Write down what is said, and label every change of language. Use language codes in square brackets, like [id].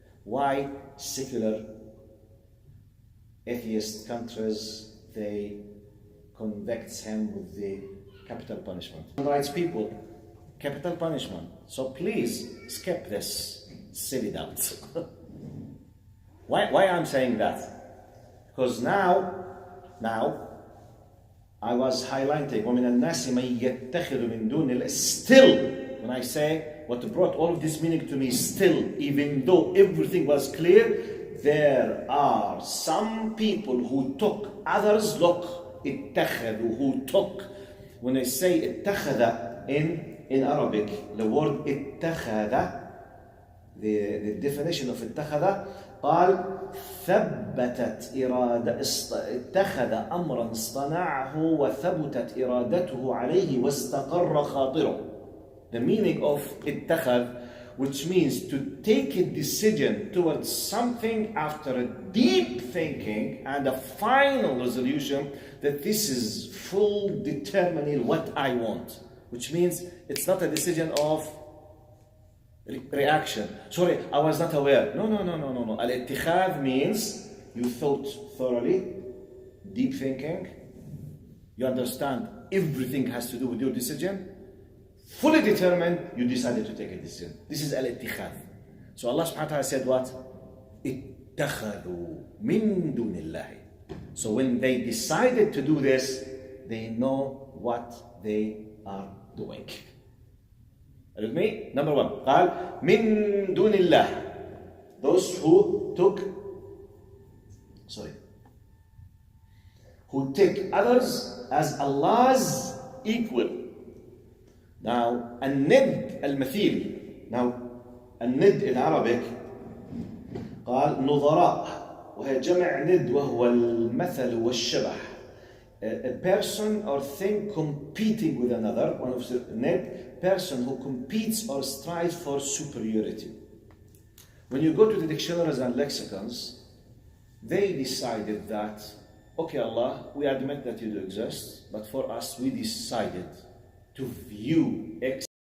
[en] Why secular atheist countries they convict him with the capital punishment? Human rights people, capital punishment. So please skip this silly doubts. Why I'm saying that? Because now I was highlighting [ar] وَمِنَ النَّاسِ مَن يَتَّخِذُ مِن دُونِ اللَّهِ. [en] Still, when I say what brought all of this meaning to me, still, even though everything was clear, there are some people who took others. Look, اتخذوا, who took. When I say [ar] اتخذ [en] in Arabic, the word [ar] اتخذ, [en] the definition of [ar] اتخذ, قال ثبتت إرادة اتخذ أمرا اصطنعه وثبتت إرادته عليه واستقر خاطره. [en] The meaning of اتخذ, which means to take a decision towards something after a deep thinking and a final resolution that this is full determining what I want, which means it's not a decision of reaction. Sorry, I was not aware. No. Al-ittikhadh means you thought thoroughly, deep thinking, you understand everything has to do with your decision, fully determined, you decided to take a decision. This is al-ittikhadh. So Allah subhanahu wa ta'ala said what? [ar] اتخذوا من دون الله. [en] So when they decided to do this, they know what they are doing. With me? Number one. [ar] قال من دون الله. [en] Those who take others as Allah's equal. [ar] Now, الند المثيل. Now, الند in Arabic قال نظراء وهي جمع ند وهو المثل والشبح. [en] A person or thing competing with another, one of the ند, person who competes or strives for superiority. When you go to the dictionaries and lexicons, they decided that, okay, Allah, we admit that you do exist, but for us, we decided to view X.